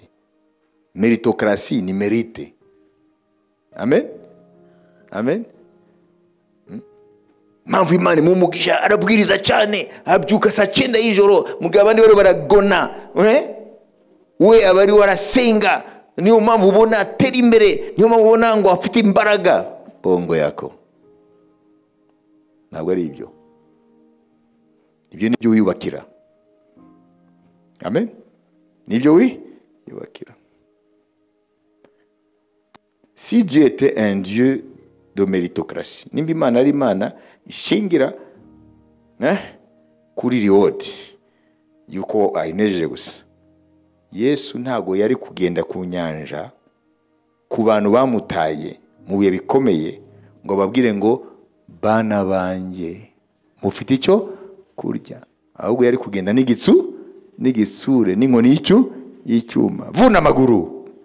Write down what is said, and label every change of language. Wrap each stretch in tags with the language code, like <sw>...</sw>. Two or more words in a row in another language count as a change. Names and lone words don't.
<rw>Meritocracy ni merite. Amen, amen. Mpamvu Imana imumugisha arabwiriza cyane, abyuka saa 9 y'ijoro, mugihe abandi bari baragona, we abari warasenga. Niyo mpamvu ubona atera imbere, niyo mpamvu ubona ngo afite imbaraga. Bongo yako ntabwo ari ibyo. Ibyo nibyo wiyubakira. Amen, nibyo wiyubakira.</rw> <fr>Si Dieu était un Dieu de méritocratie,</fr> <rw>nimba Imana ari Imana ishingira kuri reward yuko ayinejeje gusa, Yesu ntago yari kugenda ku nyanja ku bantu bamutaye mu bihe bikomeye ngo babwire ngo bana banjye mufite icyo kurya, ahubwo yari kugenda n'igitsure n'inkoni y'icyuma, vuna amaguru.</rw>